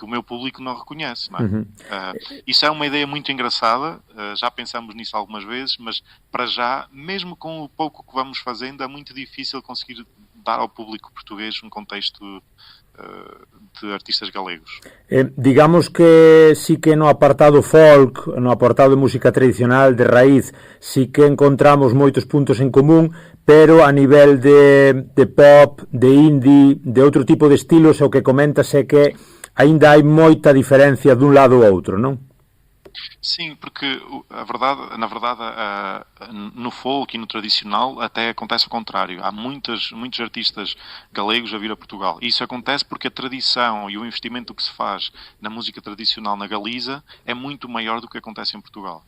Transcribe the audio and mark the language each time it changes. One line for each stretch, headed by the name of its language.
Portuguese: que o meu público não reconhece, não é? Isso é uma ideia muito engraçada, já pensamos nisso algumas vezes, mas para já, mesmo com o pouco que vamos fazendo, é muito difícil conseguir dar ao público português um contexto de artistas galegos.
Galician: Digamos que sí que no apartado folk, no apartado de música tradicional de raíz, sí que encontramos moitos puntos en común, pero a nivel de pop, de indie, de outro tipo de estilos, o que comentas é que aínda hai moita diferencia dun lado ao outro, non?
Portuguese: Sim, porque na verdade, no folk e no tradicional até acontece o contrário. Há muitos artistas galegos a vir a Portugal. E isso acontece porque a tradição e o investimento que se faz na música tradicional na Galiza é muito maior do que acontece em Portugal.